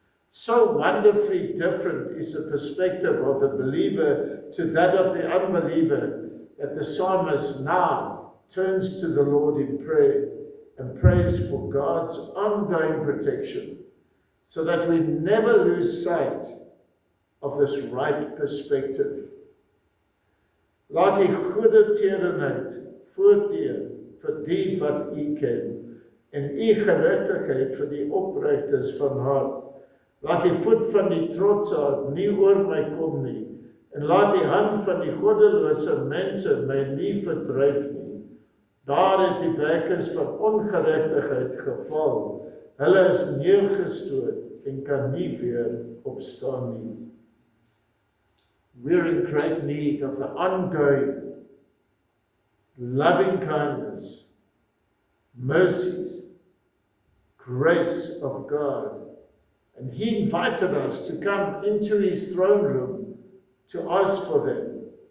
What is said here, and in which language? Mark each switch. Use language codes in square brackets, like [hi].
[en] So wonderfully different is the perspective of the believer to that of the unbeliever, that the psalmist now turns to the Lord in prayer and prays for God's ongoing protection, so that we never lose sight of this right perspective. [af] Laat die goeie tierenheid voortdeur vir die wat u ken, en u geregtigheid vir die opregtes van hart. Laat die voet van die trotsaard nie oor my kom nie, en laat die hand van die goddelose mense my nie verdryf nie. Daar het die werkers van ongeregtigheid geval, hulle is neergestoot en kan nie weer opstaan nie. [en] We're in great need of the ongoing loving kindness, mercies, grace of God. And he invited us to come into his throne room to ask for them.